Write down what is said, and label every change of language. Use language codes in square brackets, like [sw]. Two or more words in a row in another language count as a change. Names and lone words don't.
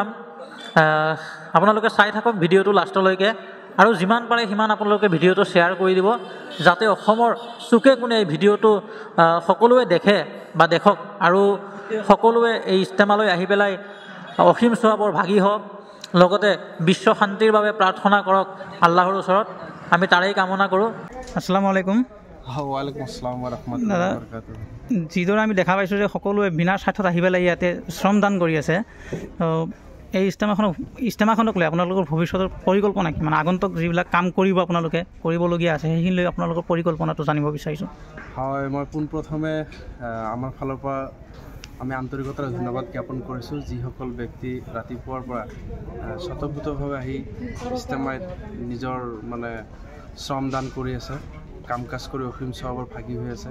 [as] আপোনালোকে চাই থাকক ভিডিঅ'টো লাষ্টলৈকে আৰু যিমান পাৰে সিমান আপোনালোকে ভিডিঅ'টো শ্বেয়াৰ কৰি দিব, যাতে অসমৰ চুকে কোণে এই ভিডিঅ'টো সকলোৱে দেখে বা দেখক আৰু সকলোৱে এই ইজতেমালৈ আহি পেলাই অসীম সওৱাবৰ ভাগী হওক, লগতে বিশ্ব শান্তিৰ বাবে প্ৰাৰ্থনা কৰক আল্লাহৰ ওচৰত। আমি তাৰেই কামনা কৰোঁ। [ar] السلام عليكم. وعليكم السلام ورحمة الله وبركاته. [as] যিদৰে আমি দেখা পাইছোঁ যে সকলোৱে বিনা স্বাৰ্থত আহি পেলাই ইয়াতে শ্ৰমদান কৰি আছে, এই ইজতেমাখনক লৈ আপোনালোকৰ ভৱিষ্যতৰ পৰিকল্পনা কি, মানে আগন্তুক যিবিলাক কাম কৰিব আপোনালোকে কৰিবলগীয়া আছে সেইখিনি লৈ আপোনালোকৰ পৰিকল্পনাটো জানিব বিচাৰিছোঁ। হয়, মই পোনপ্ৰথমে আমাৰ ফালৰ পৰা আমি আন্তৰিকতাৰ ধন্যবাদ জ্ঞাপন কৰিছোঁ যিসকল ব্যক্তি ৰাতিপুৱাৰ পৰা স্বতঃস্ফূৰ্তভাৱে আহি ইজতেমাত নিজৰ শ্ৰম দান কৰি আছে, কাম কাজ কৰি অসীম সওৱাবৰ ভাগী হৈ আছে।